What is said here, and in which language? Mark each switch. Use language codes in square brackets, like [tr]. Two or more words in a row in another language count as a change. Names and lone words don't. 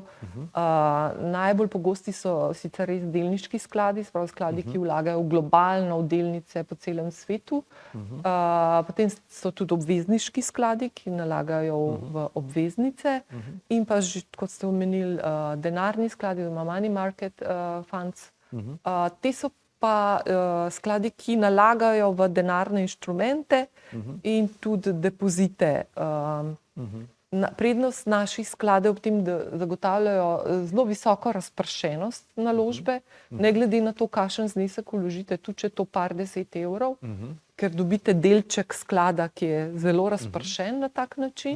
[sl] Najbolj pogosti so sicer res delniški skladi, sprav skladi, ki vlagajo globalno v delnice po celem svetu. Potem so tudi obvezniški skladi, ki nalagajo v obveznice. In pa, kot ste omenili, denarni skladi, [en] money market funds. [sl] Te so pa skladi, ki nalagajo v denarne inštrumente in tudi depozite. Prednost naših skladov ob tem, da zagotavljajo zelo visoko razpršenost naložbe, ne glede na to, kakšen znesek vložite, tudi če je to par 10 evrov, ker dobite delček sklada, ki je zelo razpršen na tak način.